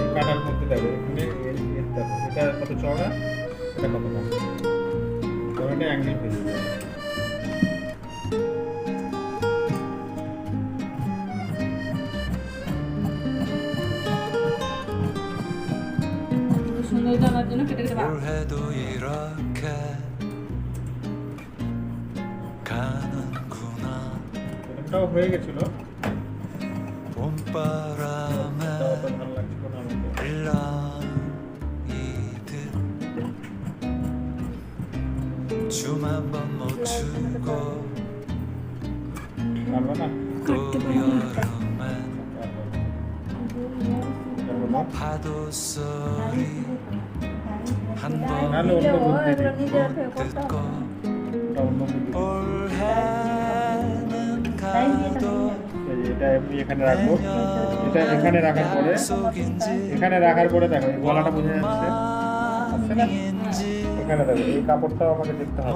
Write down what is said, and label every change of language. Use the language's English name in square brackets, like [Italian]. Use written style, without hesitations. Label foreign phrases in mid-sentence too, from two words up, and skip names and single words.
[Bangla] কাটার মধ্যে দেখো এখানে এটা কত চওড়া, এটা কত লম্বা, তবে এটা অ্যাঙ্গেল হয়ে যাবে। সুন্দর জানার জন্য কেটে কেটে রাখ। [Korean] 올해도 이렇게 가는구나. [Bangla] এটাও হয়ে গেছিল, [Korean] 봄바람에 [Bangla] এটাও অত ভালো লাগছিল না আমাকে। [Korean] 일랑이듯 춤 한번 못 추고 [Bangla] পারবে না? [Korean] 또 여름엔 [Bangla] পারবে না? [Korean] 파도 소리 한 나는 번 어떤 [Bangla] ও বুদ্ধি এগুলো দিই? নিজের থেকে করতে [Korean] 듣고 [Bangla] হবে এটা অন্য বুদ্ধি দিই। [Korean] 올해는 [Bangla] লাইন দিয়ে [Korean] 가도 [Bangla] এই যে এটা আমি এখানে রাখবো, এটা এখানে রাখার পরে, [Korean] 속인지 [Bangla] এখানে রাখার পরে দেখো এই গলাটা বোঝা যাচ্ছে, আছে না? এখানে দেখো এই কাপড়টাও আমাকে দেখতে হবে,